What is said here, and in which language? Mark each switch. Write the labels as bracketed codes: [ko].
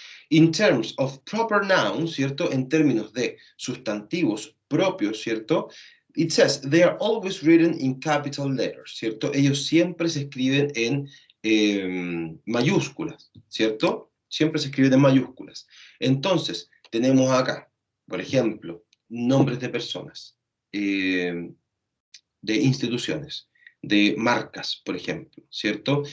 [en] In terms of proper nouns, ¿cierto? [es] En términos de sustantivos propios, [en] ¿cierto? It says, they are always written in capital letters, ¿cierto? [es] Ellos siempre se escriben en mayúsculas, ¿cierto? Siempre se escriben en mayúsculas. Entonces, tenemos acá, por ejemplo, nombres de personas, de instituciones, de marcas, por ejemplo, ¿cierto?